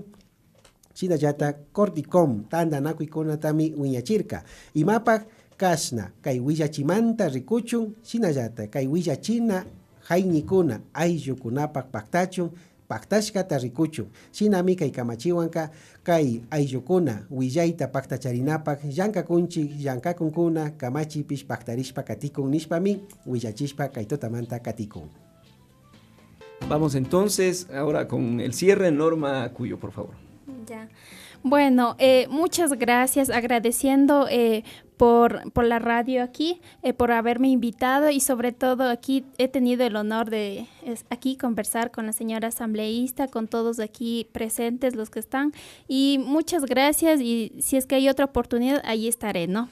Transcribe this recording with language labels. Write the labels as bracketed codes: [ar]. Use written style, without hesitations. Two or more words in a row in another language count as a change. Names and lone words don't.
[qu] shinallata Cordicom tandanakuykunatami wiñachirka imapak kasna kay willachimanta rikuchun shinallata kay willachina hayñikuna ayllukunapak paktachun paktashkata rikuchun shinami kay kamachiwanka kay ayllukuna willayta paktacharinapak llankakunkuna kamachipish paktarishpa katikun nishpami willachishpa kay tutamanta katikun. [es] Vamos entonces ahora con el cierre. Norma Cuyo, por favor. Ya. Bueno, muchas gracias, agradeciendo por la radio aquí, por haberme invitado y sobre todo aquí he tenido el honor de aquí conversar con la señora asambleísta, con todos aquí presentes los que están y muchas gracias y si es que hay otra oportunidad, ahí estaré, ¿no?